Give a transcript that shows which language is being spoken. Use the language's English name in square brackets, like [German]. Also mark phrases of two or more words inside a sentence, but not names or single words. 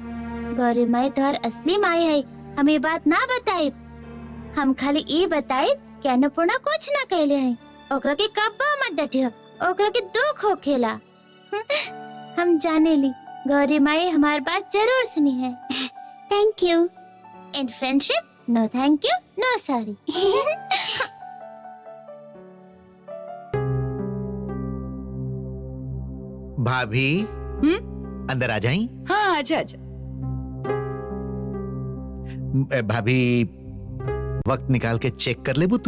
[Bhojpuri] गौरी माई तोहर असली माई है, हम ये बात ना बताई। हम खाली ये बताई कि अन्नपूर्णा कुछ ना कहले है, ओकरा के कबो मत डांटियो, ओकरा के दुख होखेला। हम जाने ली गौरी माई हमारी बात जरूर सुनी है। [English] Thank you. In friendship no thank you, no sorry. [Bhojpuri] भाभी अंदर आ जाई। हाँ आजा आजा। भाभी वक्त निकाल के चेक कर ले तू।